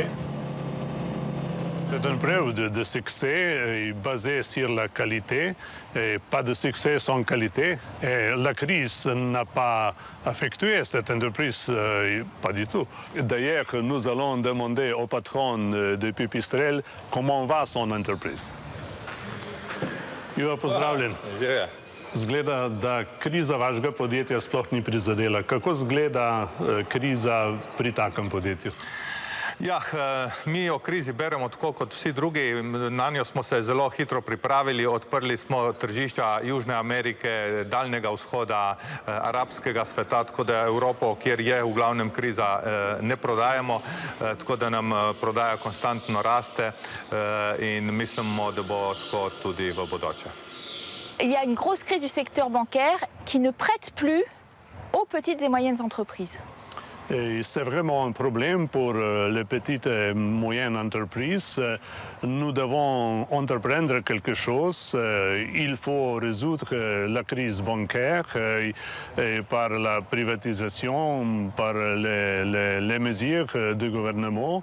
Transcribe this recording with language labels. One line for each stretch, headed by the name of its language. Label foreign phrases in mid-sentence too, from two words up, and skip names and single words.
French: C'est une preuve de succès basée sur la qualité, et pas de succès sans qualité. Et la crise n'a pas affecté cette entreprise, pas du tout. D'ailleurs, nous allons demander au patron de Pipistrel comment va son entreprise.
Slovenian: Ivo, pozdravljen. Zgleda, da kriza vašega podjetja sploh ni prizadela. Kako zgleda kriza pri takem podjetju? Ja, mi o krizi beremo tako kot vsi drugi. Na njo smo se zelo hitro pripravili. Odprli smo tržišča Južne Amerike, Daljnega vzhoda, arabskega sveta, tako da Evropo, kjer je v glavnem kriza, ne prodajamo, tako da nam prodaja konstantno raste in mislimo, da bo tako tudi v bodoče.
French: Il y a une grosse crise du secteur bancaire qui ne prête plus aux petites et moyennes entreprises. C'est vraiment un problème pour les petites et moyennes entreprises. Nous devons entreprendre quelque chose. Il faut résoudre la crise bancaire par la privatisation, par les mesures du gouvernement.